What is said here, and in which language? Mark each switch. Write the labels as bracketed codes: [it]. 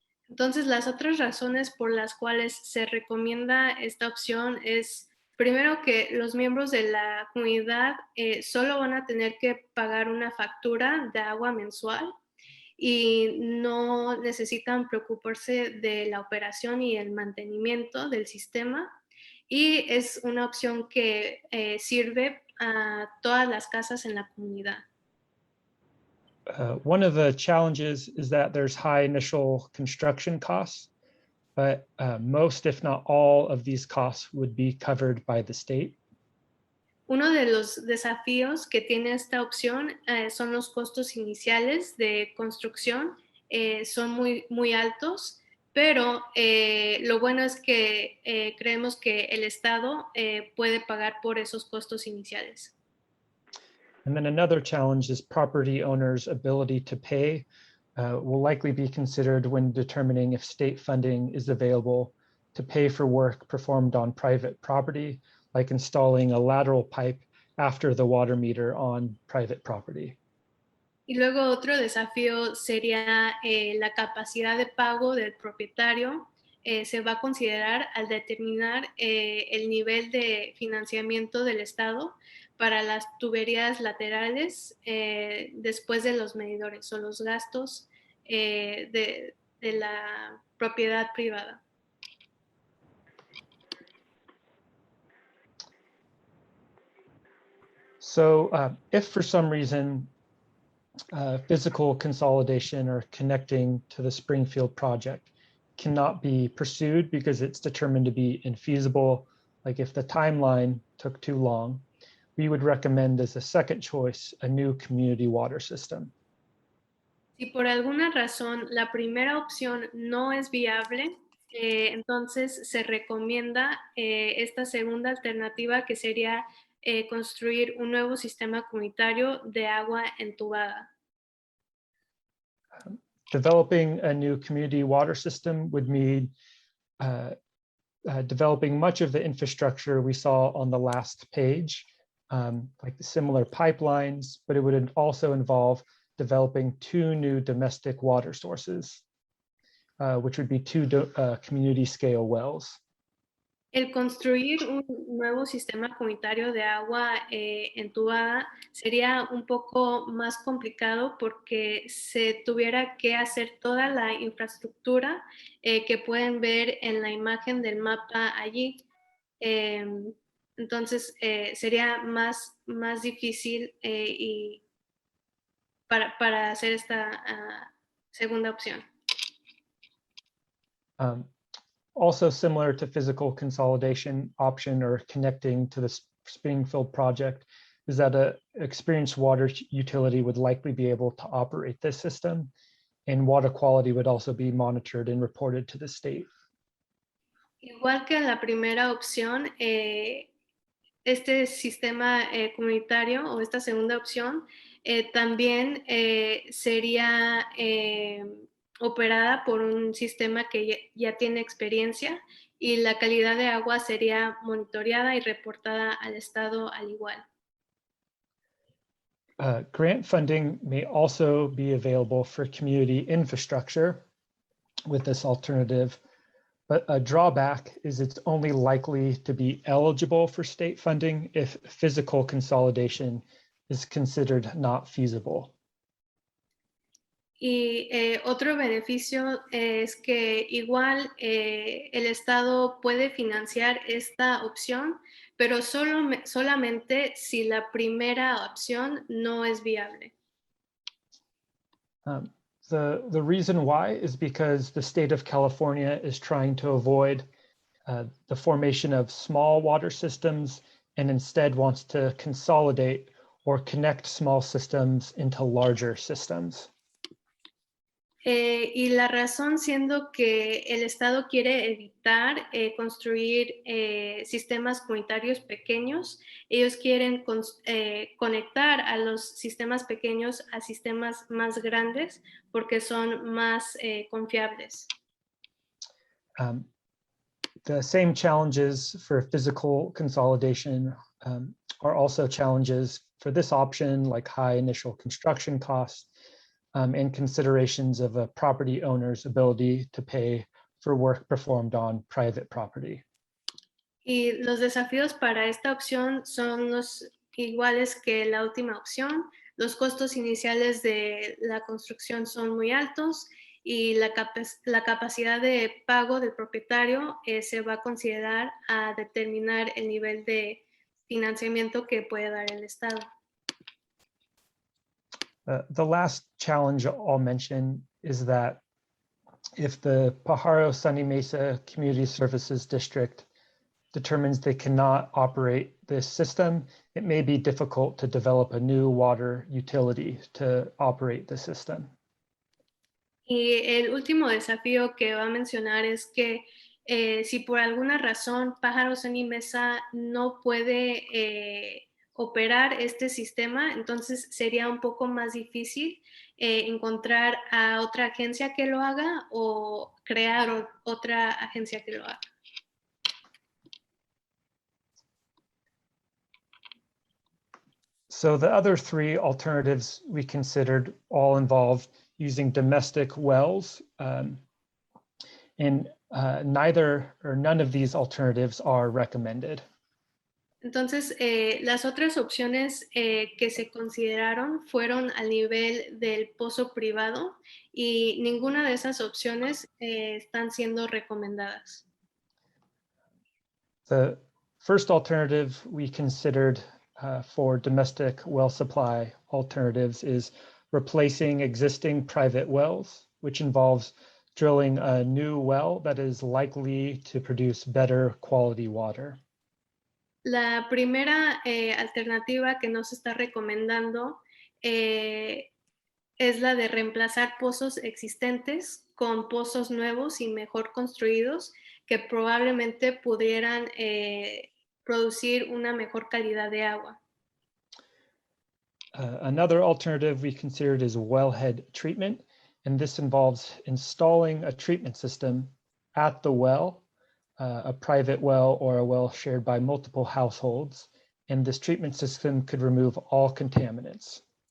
[es] Entonces, las otras razones por las cuales se recomienda esta opción es, primero, que los miembros de la comunidad solo van a tener que pagar una factura de agua mensual y no necesitan preocuparse de la operación y el mantenimiento del sistema. Y es una opción que sirve a todas las casas en la comunidad. [en] One of the challenges is that there's high initial construction costs, but most, if not all, of these costs would be covered by the state. [es] Uno de los desafíos que tiene esta opción son los costos iniciales de construcción. Son muy altos, pero lo bueno es que creemos que el Estado puede pagar por esos costos iniciales. [en] And then another challenge is property owners' ability to pay will likely be considered when determining if state funding is available to pay for work performed on private property, like installing a lateral pipe after the water meter on private property. [es] Y luego otro desafío sería la capacidad de pago del propietario. Se va a considerar al determinar el nivel de financiamiento del Estado para las tuberías laterales después de los medidores o los gastos de la propiedad privada. [en] So if for some reason physical consolidation or connecting to the Springfield project cannot be pursued because it's determined to be infeasible, like if the timeline took too long, we would recommend as a second choice a new community water system. [es] Si por alguna razón la primera opción no es viable, entonces se recomienda esta segunda alternativa, que sería construir un nuevo sistema comunitario de agua entubada. [en] Developing a new community water system would mean developing much of the infrastructure we saw on the last page, like the similar pipelines, but it would also involve developing two new domestic water sources, which would be two community scale wells. [es] El construir un nuevo sistema comunitario de agua entubada sería un poco más complicado porque se tuviera que hacer toda la infraestructura que pueden ver en la imagen del mapa allí. Eh, entonces sería más difícil y para hacer esta segunda opción. [en] Um, Also similar to physical consolidation option or connecting to the Springfield project is that a experienced water utility would likely be able to operate this system, and water quality would also be monitored and reported to the state. [es] Igual que la primera opción, este sistema comunitario o esta segunda opción también sería operada por un sistema que ya tiene experiencia y la calidad de agua sería monitoreada y reportada al Estado al igual. [en] Grant funding may also be available for community infrastructure with this alternative, but a drawback is it's only likely to be eligible for state funding if physical consolidation is considered not feasible. [es] Y otro beneficio es que igual el Estado puede financiar esta opción, pero solamente si la primera opción no es viable. [en] The reason why is because the state of California is trying to avoid the formation of small water systems and instead wants to consolidate or connect small systems into larger systems. [es] Y la razón siendo que el Estado quiere evitar construir sistemas comunitarios pequeños, ellos quieren conectar a los sistemas pequeños a sistemas más grandes porque son más confiables. [en] The same challenges for physical consolidation are also challenges for this option, like high initial construction costs, and considerations of a property owner's ability to pay for work performed on private property. [es] Y los desafíos para esta opción son los iguales que la última opción. Los costos iniciales de la construcción son muy altos y la capacidad de pago del propietario se va a considerar a determinar el nivel de financiamiento que puede dar el Estado. [en] The last challenge I'll mention is that if the Pajaro Sunny Mesa Community Services District determines they cannot operate this system, it may be difficult to develop a new water utility to operate the system. [es] Y el último desafío que va a mencionar es que si por alguna razón Pájaro Sunny Mesa no puede operar este sistema, entonces sería un poco más difícil encontrar a otra agencia que lo haga o crear otra agencia que lo haga. [en] So the other three alternatives we considered all involved using domestic wells, and neither or none of these alternatives are recommended. [es] Entonces, las otras opciones que se consideraron fueron al nivel del pozo privado y ninguna de esas opciones están siendo recomendadas. [en] The first alternative we considered for domestic well supply alternatives is replacing existing private wells, which involves drilling a new well that is likely to produce better quality water. [es] La primera alternativa que nos está recomendando es la de reemplazar pozos existentes con pozos nuevos y mejor construidos que probablemente pudieran producir una mejor calidad de agua. [en] Another alternative we considered is wellhead treatment, and this involves installing a treatment system at the well, a private well or a well shared by multiple households, and this treatment system could remove all contaminants.